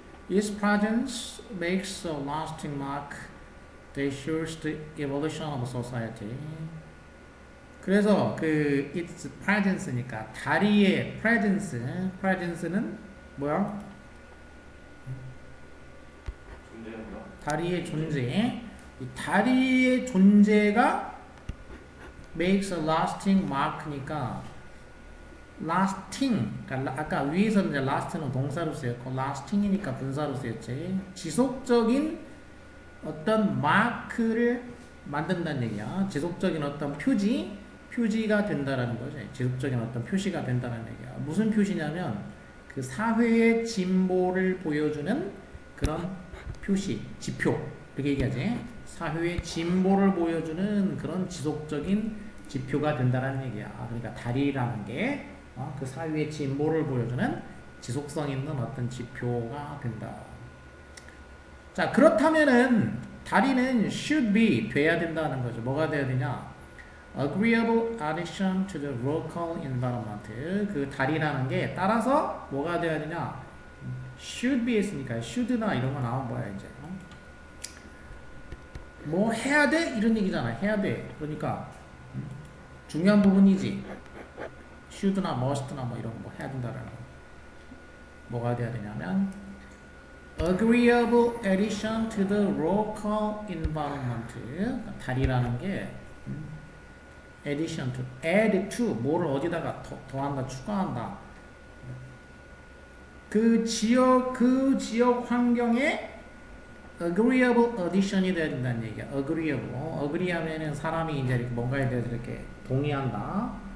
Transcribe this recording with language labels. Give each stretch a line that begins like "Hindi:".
English: Its presence makes a lasting mark that shows the evolution of society
Korean: 그래서 그 its presence니까 다리의 presence는 뭐야? 존재한다. 다리의 존재. 이 다리의 존재가 makes a lasting mark니까 lasting. 그러니까 아까 위에서 이제 last는 동사로 쓰였고 lasting이니까 분사로 쓰였지. 지속적인 어떤 마크를 만든다는 얘기야. 지속적인 어떤 표지가 된다라는 거지. 지속적인 어떤 표시가 된다는 얘기야. 무슨 표시냐면 그 사회의 진보를 보여주는 그런 표시, 지표 이렇게 얘기하지. 사회의 진보를 보여주는 그런 지속적인 지표가 된다는 얘기야. 그러니까 다리라는 게 그 사회의 진보를 보여주는 지속성 있는 어떤 지표가 된다. 자 그렇다면은 다리는 should be 돼야 된다는 거죠. 뭐가 돼야 되냐?
English: agreeable addition to the local environment.
Korean: 그 다리라는 게 따라서 뭐가 돼야 되냐? should be 했으니까 should나 이런 거 나온 거야 이제. 뭐 해야 돼? 이런 얘기잖아. 해야 돼. 그러니까 중요한 부분이지. should나 must나 뭐 이런 거 해야 된다라는 거. 뭐가 돼야 되냐면
English: agreeable addition to the local environment.
Korean: 다리라는 게 addition to, add to, 뭐를 어디다가 더한다, 추가한다. 그 지역 환경에 agreeable addition이 돼야 된다는 얘기야. agree 하면은 사람이 이제 이렇게 뭔가에 대해서 이렇게 동의한다.